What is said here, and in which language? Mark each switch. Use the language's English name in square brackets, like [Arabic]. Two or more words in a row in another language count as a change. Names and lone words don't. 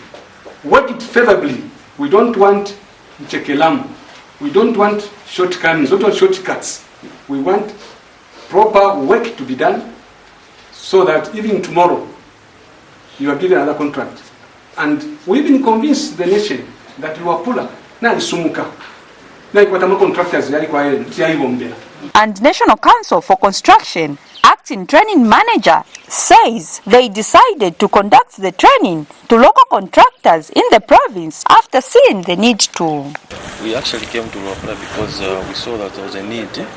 [English] Work it favorably. We don't want chekelam. We don't want shortcuts. We don't want shortcuts. We want proper work to be done so that even tomorrow you are given another contract. And we've been convinced the nation that Luapula [Bemba] na isumuka na ikwatama [English] contractors [Bemba] yali kwa yaibombera. [English] And National Council for Construction acting training manager says they decided to conduct the training to local contractors in the province after seeing the need to. We actually came to Luapula because we saw that there was a need.